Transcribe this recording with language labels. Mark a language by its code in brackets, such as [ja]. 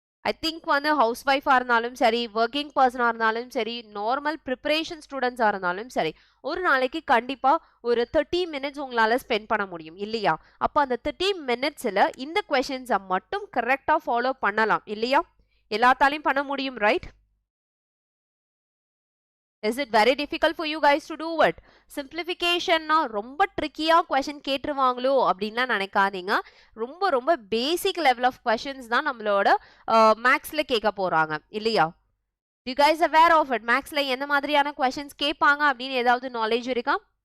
[ta] I think வந்து house ஒய்ஃபாக இருந்தாலும் சரி, ஒர்க்கிங் பர்சனாக இருந்தாலும் சரி, நார்மல் ப்ரிப்பரேஷன் ஸ்டூடெண்ட்ஸாக இருந்தாலும் சரி, ஒரு நாளைக்கு கண்டிப்பாக ஒரு 30 minutes உங்களால் ஸ்பெண்ட் பண்ண முடியும் இல்லையா. அப்போ அந்த 30 minutesல இந்த கொஷின்ஸை மட்டும் கரெக்டாக ஃபாலோ பண்ணலாம் இல்லையா. எல்லாத்தாலையும் பண்ண முடியும், right? [en] Is it very difficult for you guys to do it? [ta] Simplification na ரொம்ப ட்ரிக்கியா கொஸ்டின் கேட்டுருவாங்களோ அப்படின்லாம் நினைக்காதீங்க. ரொம்ப ரொம்ப பேசிக் லெவல் ஆஃப் கொஸ்டின்ஸ் தான் நம்மளோட மேக்ஸ்ல கேட்க போறாங்க இல்லையா. [en] You guys aware of it? [ta] மேக்ஸ்ல எந்த மாதிரியான கொஸ்டின்ஸ் கேட்பாங்க அப்படின்னு ஏதாவது நாலேஜ் இருக்கா?